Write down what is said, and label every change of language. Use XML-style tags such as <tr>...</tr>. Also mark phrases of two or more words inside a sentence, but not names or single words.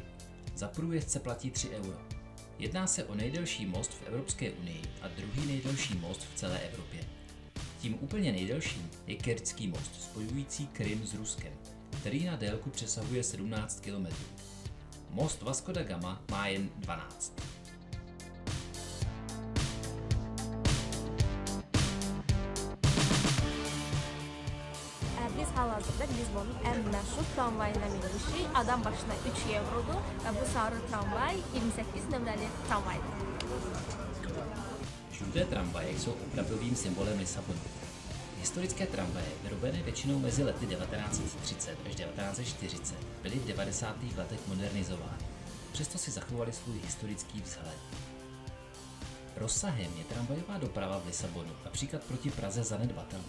<cs>Za průjezdce platí 3 euro. Jedná se o nejdelší most v Evropské unii a druhý nejdelší most v celé Evropě. Tím úplně nejdelším je Kerčský most, spojující Krym s Ruskem, který na délku přesahuje 17 km. Most Vasco da Gama má jen 12.</cs> <az>Biz hal-hazırda Lisbonun ən məşhur tramvayına minmişik. Adam başına 3 eurodur və bu sarı tramvay 28 nömrəli tramvaydır.</az> <cs>Žluté tramvaje jsou opravdovým symbolem Lisabonu. Historické tramvaje, vyrobené většinou mezi lety 1930 až 1940, byly v 90. letech modernizovány. Přesto si zachovaly svůj historický vzhled. Rozsahem je tramvajová doprava v Lisabonu například proti Praze zanedbatelná.</cs>